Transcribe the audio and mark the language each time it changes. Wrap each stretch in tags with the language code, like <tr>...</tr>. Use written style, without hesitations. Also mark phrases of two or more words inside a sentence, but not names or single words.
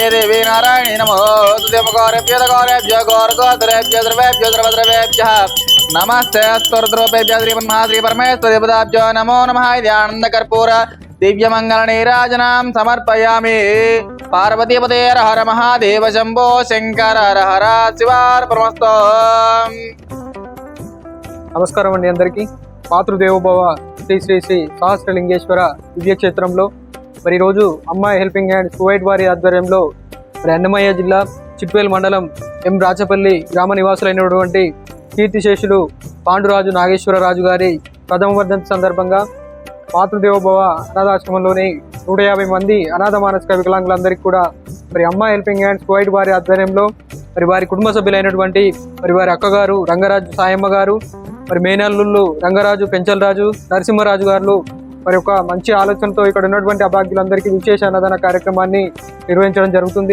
<sa>देवी नारायणी नमोस्तुते गौरेभ्यो गौरगोत्रेभ्यो सर्वेभ्यो सर्वद्रवेभ्यः नमस्ते स्तोत्ररूपेभ्यः श्रीमन्महाश्रीपरमेश्वरदेवताभ्यो नमो नमः इति आनन्दकर्पूर दिव्यमंगलनीराजनं समर्पयामि पार्वतीपते हर हर महादेव शंभो शंकर हर हर शिवार्पणमस्तु।</sa> <te>నమస్కారం అండి అందరికీ మాతృదేవోభవ శ్రీ శ్రీ శ్రీ సహస్రలింగేశ్వర దివ్యక్షేత్రంలో మరి ఈరోజు అమ్మాయి</te> <en>helping hand</en> <te>కువైట్ వారి ఆధ్వర్యంలో మరి అన్నమయ్య జిల్లా చిట్వేల్ మండలం ఎం రాచపల్లి గ్రామ నివాసులైనటువంటి కీర్తిశేషులు పాండురాజు నాగేశ్వరరాజు గారి ప్రథమ వర్ధంతి సందర్భంగా మాతృదేవోభవ అనాథాశ్రమంలోని 150 మంది అనాథ మానసిక వికలాంగులందరికీ కూడా మరి అమ్మాయి</te> <en>helping hands</en> <te>కువైట్ వారి ఆధ్వర్యంలో మరి వారి కుటుంబ సభ్యులైనటువంటి మరి వారి అక్కగారు రంగరాజు సాయమ్మ గారు మరి మేనల్లుళ్ళు రంగరాజు పెంచలరాజు నరసింహరాజు గారు మరి ఒక మంచి ఆలోచనతో ఇక్కడ ఉన్నటువంటి అభాగ్యులందరికీ విశేష అన్నదాన కార్యక్రమాన్ని నిర్వహించడం జరుగుతుంది.</te>